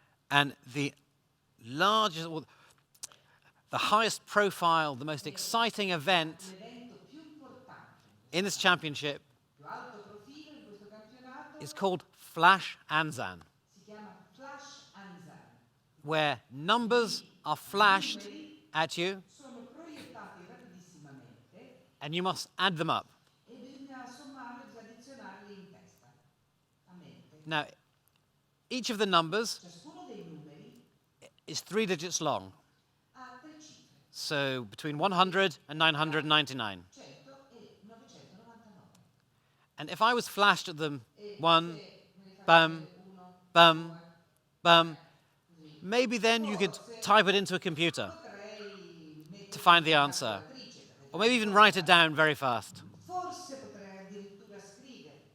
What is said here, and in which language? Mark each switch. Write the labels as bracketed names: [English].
[English] And the largest, or the highest profile, the most exciting event [Italian] L'evento più importante, [English] in this championship [Italian] più alto profilo in questo campionato [English] is called Flash Anzan, [Italian] si chiama Flash Anzan. [English] where numbers are flashed at you [Italian] Sono proiettati rapidissimamente [English] and you must add them up. [Italian] e bisogna sommarli, bisogna addizionarli in testa, a mente. [English] Now, each of the numbers [Italian] Ciascuno dei numeri [English] is 3 digits long, [Italian] ha 3 cifre, [English] so between 100 and 999. [Italian] 100 e 999. [English] And if I was flashed at them, [Italian] E [English] 1, [Italian] se me ne fate bum, uno, bum, due, bum, così, [English] maybe then you could type it into a computer [Italian] potrei mettere [English] to find the [Italian] una [English] answer, [Italian] calcolatrice per [English] or maybe even write it down very fast. [Italian] forse potrei addirittura scrivere,